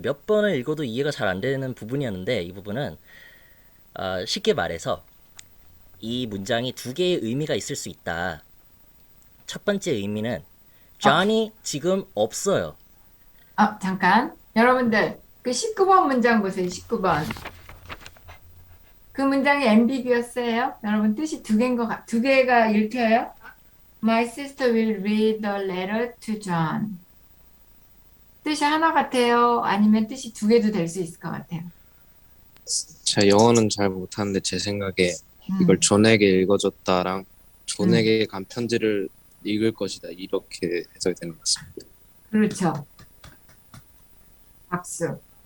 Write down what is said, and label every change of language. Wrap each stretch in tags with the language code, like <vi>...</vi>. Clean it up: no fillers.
<ko>몇 번을 읽어도 이해가 잘 안 되는 부분이었는데 이 부분은 쉽게 말해서 이 문장이 두 개의 의미가 있을 수 있다. 첫 번째 의미는 Johnny 지금 없어요. 잠깐. 여러분들, 그 19번 문장 보세요. 19번. 그 문장이 ambiguous예요. 여러분 뜻이 두 개가 읽혀요.</ko> <en>My sister will read the letter to John.</en> <ko>뜻이 하나 같아요? 아니면 뜻이 두 개도 될 수 있을 것 같아요? 제가 영어는 잘 못하는데 제 생각에 이걸 존에게 읽어줬다랑 존에게 간 편지를 읽을 것이다 이렇게 해석이 되는 것 같습니다. 그렇죠. 박수.</ko>